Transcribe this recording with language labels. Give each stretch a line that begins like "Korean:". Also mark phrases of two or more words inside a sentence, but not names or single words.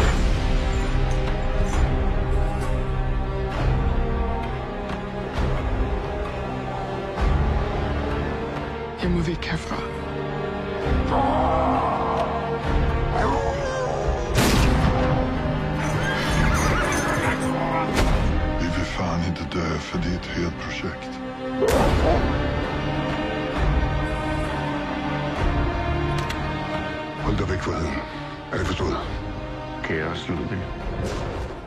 Danish: Jeg må væk herfra.
Swedish: Vi vil fan inte dö för det är ett helt projekt.
Danish: Hold dig væk fra heden. Er det forstået? Kaos, Ludvig.